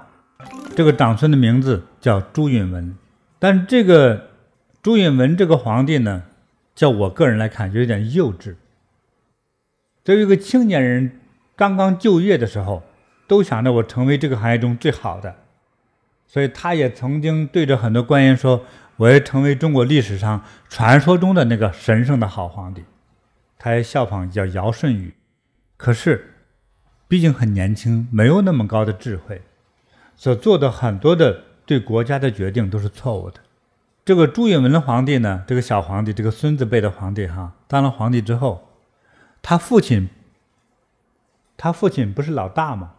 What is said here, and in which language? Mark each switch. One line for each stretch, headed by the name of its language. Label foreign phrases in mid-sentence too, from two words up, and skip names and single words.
Chinese: 這個長孫的名字叫朱允炆，但這個朱允炆這個皇帝呢，叫我個人來看就有點幼稚。作為一個青年人剛剛就業的時候，都想着我成為這個行業中最好的，所以他也曾經對着很多官員說，我要成為中國歷史上傳說中的那個神聖的好皇帝。他也效仿叫堯舜禹，可是畢竟很年輕，沒有那麼高的智慧，所做的很多的對國家的決定都是錯誤的。這個朱允炆皇帝呢，這個小皇帝，這個孫子輩的皇帝哈，當了皇帝之後，他父親不是老大嗎？